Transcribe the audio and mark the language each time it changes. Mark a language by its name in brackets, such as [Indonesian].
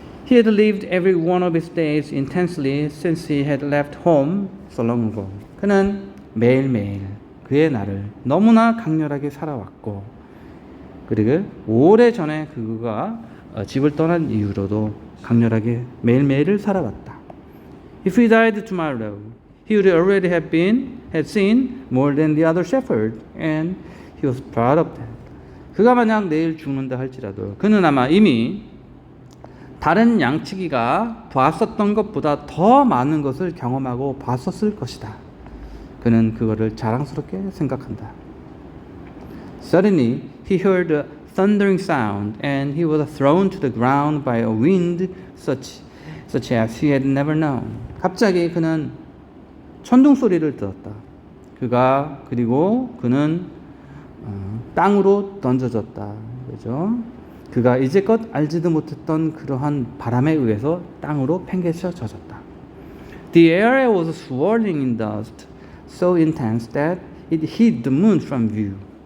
[English] He had lived every one of his days intensely since he had left home so long ago. [Korean] 그는 매일매일 그의 날을 너무나 강렬하게 살아왔고, 그리고 오래전에 그가 집을 떠난 이후로도 강렬하게 매일매일을 살아왔다. [English] If he died tomorrow, he would already had seen more than the other shepherd, and he was proud of that. [Korean] 그가 만약 내일 죽는다 할지라도 그는 아마 이미 다른 양치기가 봤었던 것보다 더 많은 것을 경험하고 봤었을 것이다. 그는 그거를 자랑스럽게 생각한다. [English] Suddenly he heard a thundering sound, and he was thrown to the ground by a wind such as he had never known. [Korean] 갑자기 그는 천둥 소리를 들었다. 그리고 그는 땅으로 던져졌다. 그죠? 그가 이제껏 알지도 못했던 그러한 바람에 의해서 땅으로 팽개쳐졌다. [English] The air was swirling in dust, so intense that it hid the moon from view.